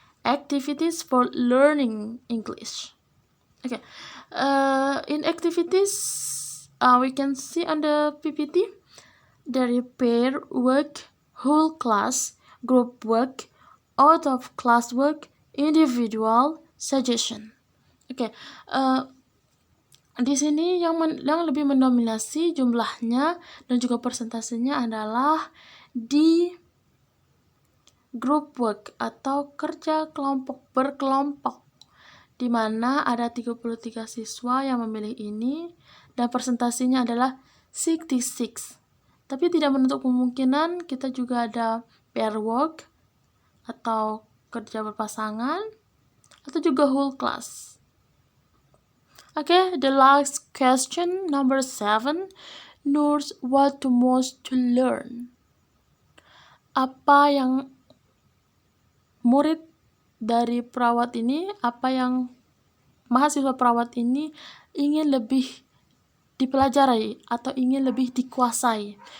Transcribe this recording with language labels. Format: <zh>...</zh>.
<en>Activities for learning English. Okay, in activities, we can see on the PPT, there is pair work, whole class, group work, out of class work, individual suggestion.</en> <id>Oke, di sini yang lebih mendominasi jumlahnya dan juga persentasenya adalah di group work atau kerja kelompok berkelompok, di mana ada 33 siswa yang memilih ini dan presentasinya adalah 66. Tapi tidak menutup kemungkinan kita juga ada pair work atau kerja berpasangan atau juga whole class.</id> <en>Okay, the last question, number 7. Nurse what to most to learn.</en> <id>Apa yang murid dari perawat ini, apa yang mahasiswa perawat ini ingin lebih dipelajari atau ingin lebih dikuasai.</id>